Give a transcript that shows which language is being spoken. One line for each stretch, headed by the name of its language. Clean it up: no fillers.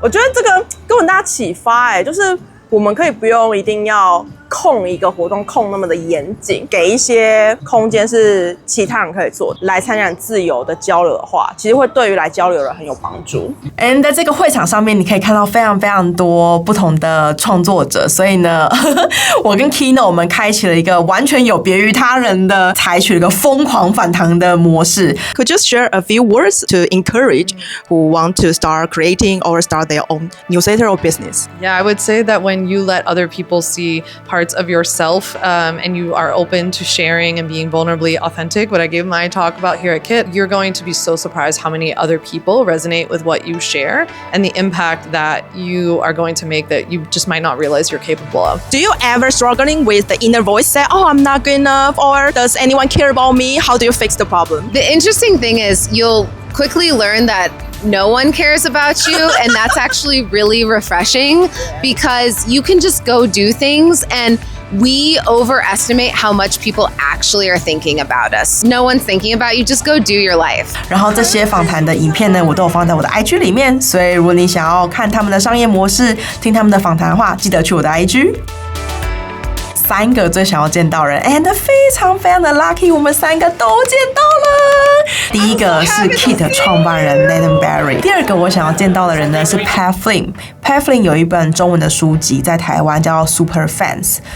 Chinese: 我觉得这个给我很大启发，就是我们可以不用一定要控一个活动控那么的严谨，给一些空间是其他人可以做，来参加自由的交流的话，其实会对于来交流的人很有帮助。 And 在这个会场上面，你可以看到非常非常多不同的创作者，所以呢，我跟 Kino 我们开启了一个完全有别于他人的，采取了一个疯狂反弹的模式。
English: Could you share a few words to encourage who want to start creating or start their own newsletter or business? Yeah, I would say that when you let other people see parts of yourself and you are open to sharing and being vulnerably authentic, what I gave my talk about here at Kit, you're going to be so surprised how many other people resonate with what you share and the impact that you are going to make that you just might not realize you're capable of. Do you ever struggling with the inner voice say, oh, I'm not good enough, or does anyone care about me? How do you fix the problem? The interesting thing is you'll quickly learn that no one cares about you, and that's actually really refreshing because you can just go do things, and we overestimate how much people actually are thinking about us. No one's thinking about you, just go do your life.
Chinese: 然后这些访谈的影片呢，我都有放在我的 IG 里面，所以如果你想要看他们的商业模式，听他们的访谈的话，记得去我的 IG。 3个最想要见到人 ，and 非常非常的 lucky， 我们3个都见到了。第一个是 Kit 创办人 Nathan Barry， 第2个我想要见到的人呢是 Payflame。Payflame 有一本中文的书籍在台湾叫 Super Fans。